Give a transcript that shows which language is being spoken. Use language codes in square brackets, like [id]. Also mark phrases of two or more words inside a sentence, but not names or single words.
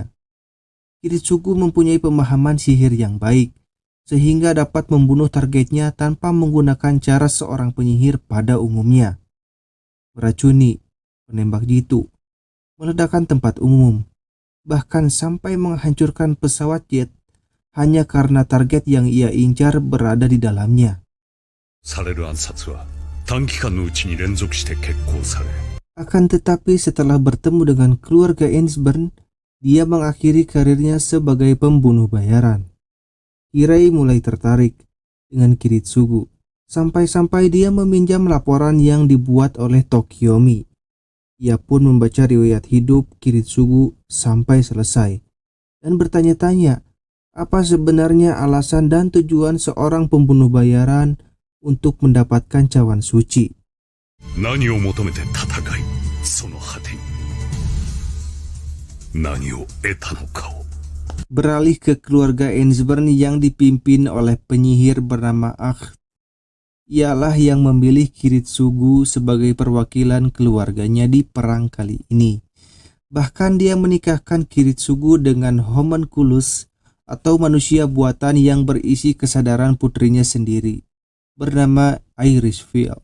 [id] Kiritsugu mempunyai pemahaman sihir yang baik, sehingga dapat membunuh targetnya tanpa menggunakan cara seorang penyihir pada umumnya. Meracuni, menembak jitu, meledakkan tempat umum, bahkan sampai menghancurkan pesawat jet hanya karena target yang ia incar berada di dalamnya. [ja] される暗殺は短期間のうちに連続して決行され。 [id] Akan tetapi setelah bertemu dengan keluarga Ensburn, dia mengakhiri karirnya sebagai pembunuh bayaran. Kirei mulai tertarik dengan Kiritsugu, sampai-sampai dia meminjam laporan yang dibuat oleh Tokiomi. Ia pun membaca riwayat hidup Kiritsugu sampai selesai dan bertanya-tanya apa sebenarnya alasan dan tujuan seorang pembunuh bayaran untuk mendapatkan cawan suci. [ja] 何を求めて戦い、その果てに何を得たのかを。 [id] Beralih ke keluarga Ensburn yang dipimpin oleh penyihir bernama Akh. Ialah yang memilih Kiritsugu sebagai perwakilan keluarganya di perang kali ini. Bahkan dia menikahkan Kiritsugu dengan homunculus atau manusia buatan yang berisi kesadaran putrinya sendiri, bernama Irisville.